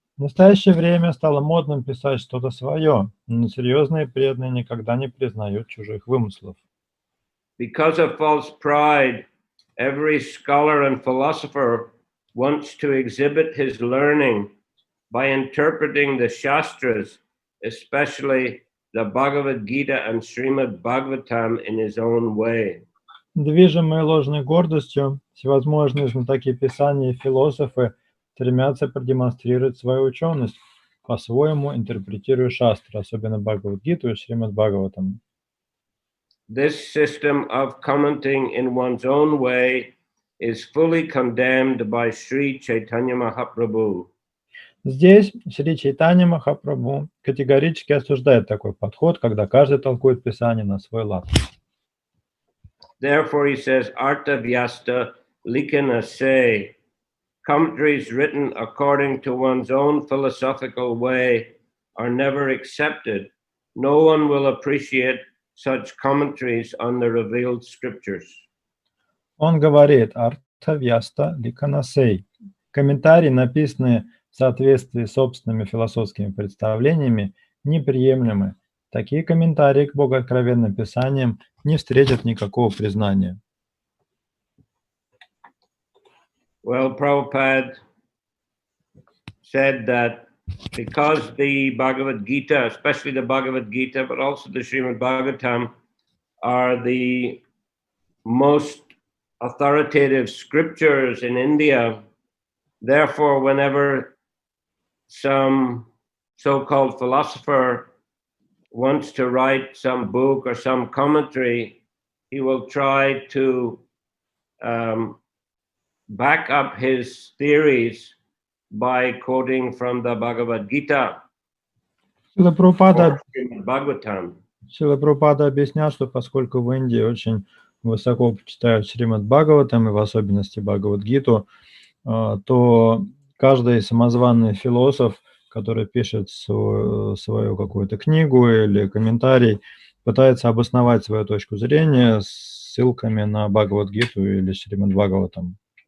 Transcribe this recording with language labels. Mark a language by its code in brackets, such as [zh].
[ru] В настоящее время стало модным писать что-то свое, но серьезные преданные никогда не признают чужих вымыслов. [en] Because of false pride, every scholar and philosopher wants to exhibit his learning by interpreting the Shastras, especially the Bhagavad Gita and Srimad Bhagavatam, in his own way. [ru] Движимые ложной гордостью, всевозможные знатоки писания и философы стремятся продемонстрировать свою ученость, по-своему интерпретируя шастры, особенно Бхагавад-гиту и Шримад Бхагаватам. [en] This system of commenting in one's own way is fully condemned by Sri Chaitanya Mahaprabhu. [ru] Здесь Шри Чайтанья Махапрабху категорически осуждает такой подход, когда каждый толкует Писание на свой лад. [en] Therefore, he says, [bn] Artha Vyasta Likana say, [en] commentaries written according to one's own philosophical way are never accepted. No one will appreciate such commentaries on the revealed scriptures. [ru] Он говорит, [bn] Артха Вьяста Ликанасей. [ru] Комментарии, написанные в соответствии с собственными философскими представлениями, неприемлемы. Такие комментарии к богооткровенным писаниям не встретят никакого признания. [en] Well, Prabhupada said that because the Bhagavad Gita, especially the Bhagavad Gita, but also the Srimad Bhagavatam, are the most authoritative scriptures in India, therefore, whenever some so-called philosopher wants to write some book or some commentary, he will try to back up his theories by quoting from the Bhagavad Gita [ru] Шрила Прабхупада, [en] or Bhagavatam. [ru] Шрила Прабхупада объяснял, что поскольку в Индии очень высоко почитают Шримад Бхагаватам и в особенности Бхагавад-гиту, то каждый самозваный философ, который пишет свою какую-то книгу или комментарий, пытается обосновать свою точку зрения ссылками на Бхагавад-гиту или Шримад Бхагаватам.